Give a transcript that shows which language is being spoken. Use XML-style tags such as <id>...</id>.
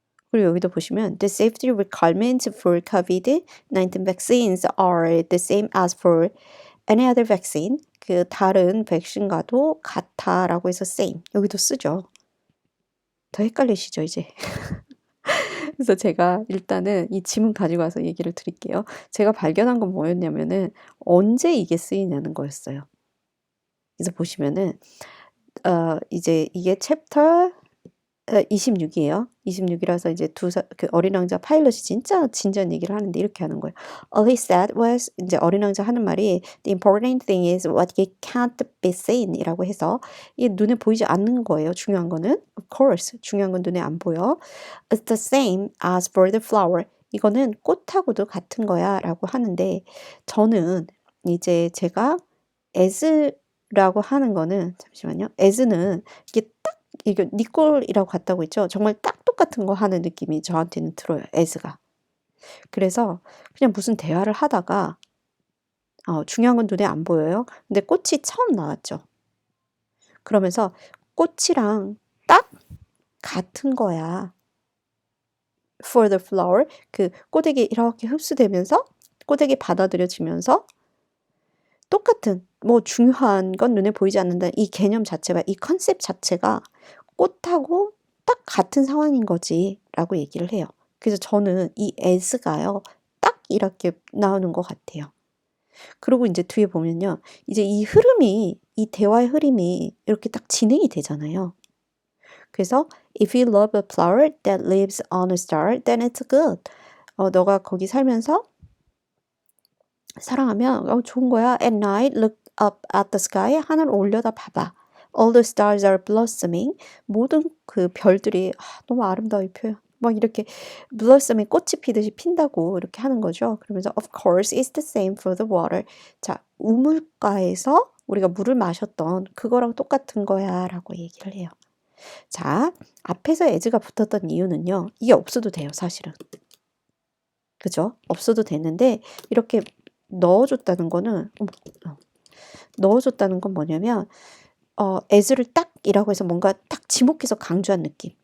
<ko>그리고 여기도 보시면</ko> <en>the safety requirements for COVID-19 vaccines are the same as for any other vaccine.</en> <ko>그 다른 백신과도 같아라고 해서 same. 여기도 쓰죠. 더 헷갈리시죠, 이제? 그래서 제가 일단은 이 지문 가지고 와서 얘기를 드릴게요. 제가 발견한 건 뭐였냐면은 언제 이게 쓰이냐는 거였어요. 그래서 보시면은 이제 이게 챕터 26이에요. 26이라서 이제 그 어린 왕자 파일럿이 진짜 진지한 얘기를 하는데 이렇게 하는 거예요.</ko> <en>All he said was,</en> <ko>이제 어린 왕자 하는 말이</ko> <en>The important thing is what can't be seen</en> <ko>이라고 해서 이게 눈에 보이지 않는 거예요. 중요한 거는</ko> <en>of course</en> <ko>중요한 건 눈에 안 보여.</ko> <en>It's the same as for the flower.</en> <ko>이거는 꽃하고도 같은 거야 라고 하는데 저는 이제 제가 as라고 하는 거는 잠시만요. as는 이게 딱 이게 니꼴이라고 같다고 했죠. 정말 딱 똑같은 거 하는 느낌이 저한테는 들어요. as가. 그래서 그냥 무슨 대화를 하다가 중요한 건 눈에 안 보여요. 근데 꽃이 처음 나왔죠. 그러면서 꽃이랑 딱 같은 거야.</ko> <en>For the flower,</en> <ko>그 꽃에게 이렇게 흡수되면서 꽃에게 받아들여지면서 똑같은 뭐 중요한 건 눈에 보이지 않는다. 이 개념 자체가 이 컨셉 자체가 꽃하고 딱 같은 상황인 거지라고 얘기를 해요. 그래서 저는 이 as가요. 딱 이렇게 나오는 것 같아요. 그리고 이제 뒤에 보면요. 이제 이 대화의 흐름이 이렇게 딱 진행이 되잖아요.</ko> <en>그래서 if you love a flower that lives on a star, then it's good.</en> <ko>너가 거기 살면서 사랑하면 좋은 거야.</ko> <en>At night, look up at the sky.</en> <ko>하늘 올려다 봐봐.</ko> <en>All the stars are blossoming.</en> <ko>모든 그 별들이 너무 아름다워 이 표현. 막 이렇게 blossoming 꽃이 피듯이 핀다고 이렇게 하는 거죠. 그러면서</ko> <en>of course it's the same for the water.</en> <ko>자, 우물가에서 우리가 물을 마셨던 그거랑 똑같은 거야라고 얘기를 해요. 자, 앞에서 as가 붙었던 이유는요. 이게 없어도 돼요, 사실은. 그죠? 없어도 되는데 이렇게 넣어줬다는 거는 넣어줬다는 건 뭐냐면 as를 딱이라고 해서 뭔가 딱 지목해서 강조한 느낌.</ko>